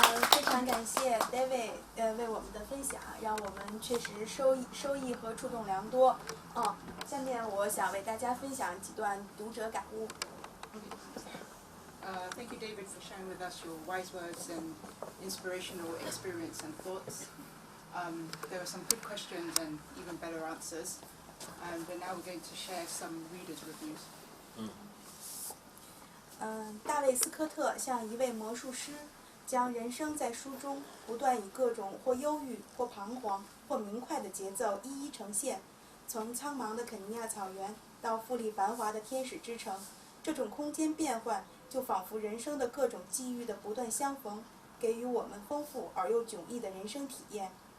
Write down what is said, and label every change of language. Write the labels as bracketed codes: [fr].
[zh] 非常感谢 David 为我们的分享，让我们确实收益和触动良多。下面我想为大家分享几段读者感悟。 [en] Thank you, David, for sharing with us your wise words and inspirational experience and thoughts. There were some good questions and even better answers. But now we're going to share some readers' reviews. [zh] 大卫斯科特像一位魔术师，将人生在书中不断以各种或忧郁、或彷徨、或明快的节奏一一呈现。从苍茫的肯尼亚草原到富丽繁华的天使之城，这种空间变换就仿佛人生的各种际遇的不断相逢，给予我们丰富而又迥异的人生体验。